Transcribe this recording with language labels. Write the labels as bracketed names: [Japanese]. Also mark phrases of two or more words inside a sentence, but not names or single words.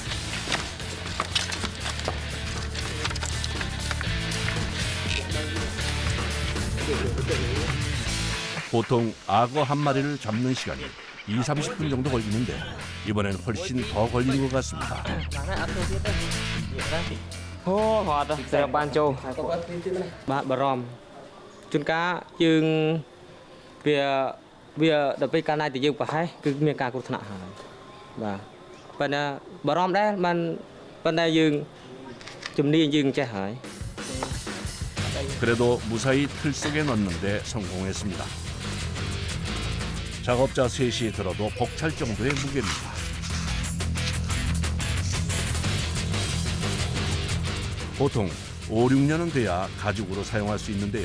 [Korean] 보통 악어 한 마리를 잡는 시간이 20-30분 정도 걸리는데 이번엔 훨씬 더 걸린 것 같습니다. [Khmer] អូអត់ទេបានចូលបាទបារម្ភជួនកាលយើងវាដល់ពេលកាលណាតែយើងប្រហែសគឺមានការគ្រោះថ្នាក់ហើយបាទប៉ុន្តែបារម្ភដែរมันប៉ុន្តែយើងជំនាញយើងចេះហើយ [Korean] 그래도 무사히 틀 속에 넣는데 성공했습니다. 작업자 셋이 들어도 벅찰 정도의 무게입니다. 보통 5-6년은 돼야 가죽으로 사용할 수 있는데요.